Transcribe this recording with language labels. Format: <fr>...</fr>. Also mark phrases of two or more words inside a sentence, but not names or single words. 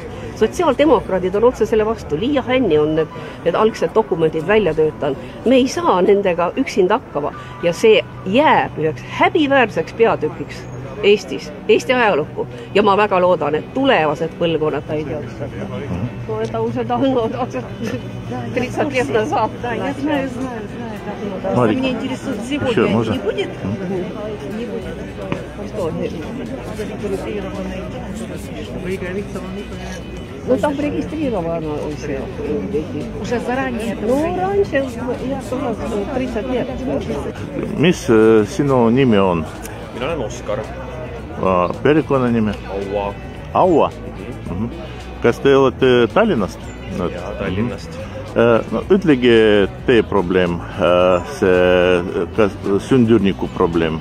<et>Sotsiaaldemokraadid on otse selle vastu, Liia Hänni on need algsed dokumendid välja töötanud. Me ei saa nendega üksinda hakkama ja see jääb üheks häbiväärseks peatükiks Eestis, Eesti ajalukku. Ja ma väga loodan, et tulevased põlvkonnad ei tea.</et> <ru>Это уже давно, 30 лет назад. Да, я знаю. Меня интересует сегодня. Не будет? Не будет. Ну, там регистрировано все. Уже заранее? Ну, раньше, я тоже 30 лет.</ru> <et>Mis sinu nimi on? Mina olen Oskar. Perekonnanimi? Aua. Aua? Kas te olete Tallinnast? Jaa, Tallinnast. No, ütlegi teie probleem, see sündürniku probleem.</et>